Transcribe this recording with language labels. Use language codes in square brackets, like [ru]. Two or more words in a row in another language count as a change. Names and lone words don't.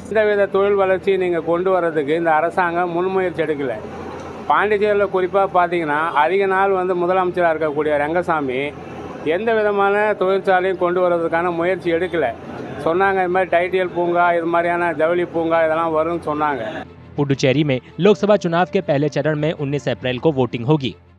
[ta] எந்தவித தொழில் வளர்ச்சி நீங்கள் கொண்டு வர்றதுக்கு இந்த அரசாங்கம் முன்முயற்சி எடுக்கலை. பாண்டிச்சேரியில் குறிப்பாக பார்த்தீங்கன்னா அதிக நாள் முதலமைச்சராக இருக்கக்கூடிய ரங்கசாமி எந்த விதமான தொழிற்சாலையும் கொண்டு வர்றதுக்கான முயற்சி எடுக்கலை. சொன்னாங்க இது மாதிரி டைட்டியல் பூங்கா, இது மாதிரியான ஜவுளி பூங்கா இதெல்லாம் வரும்னு சொன்னாங்க. [hi] पुडुचेरी में लोकसभा चुनाव के पहले चरण में 19 अप्रैल को वोटिंग होगी।